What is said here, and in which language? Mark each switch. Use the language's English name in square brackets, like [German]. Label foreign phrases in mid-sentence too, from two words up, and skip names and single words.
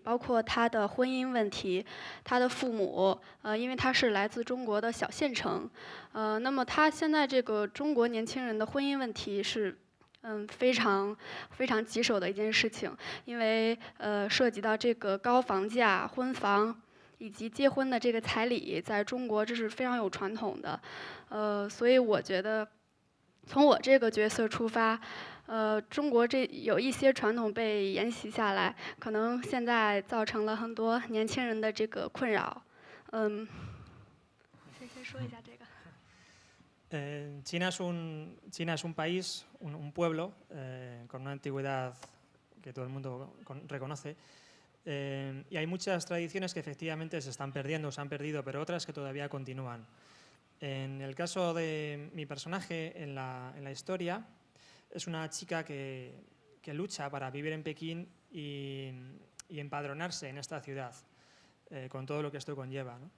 [Chinese] 包括他的婚姻问题，他的父母，因为他是来自中国的小县城，那么他现在这个中国年轻人的婚姻问题是，非常非常棘手的一件事情，因为涉及到这个高房价、婚房以及结婚的这个彩礼，在中国这是非常有传统的，所以我觉得从我这个角色出发。中国这有一些传统被沿袭下来，可能现在造成了很多年轻人的这个困扰。先说一下这个。 [Spanish] China es un país, un pueblo con una antigüedad que todo el mundo reconoce. Y hay muchas tradiciones que efectivamente se están perdiendo, se han perdido, pero otras que todavía continúan. En el caso de mi personaje en la historia, es una chica que lucha para vivir en Pekín y empadronarse en esta ciudad, con todo lo que esto conlleva, ¿no?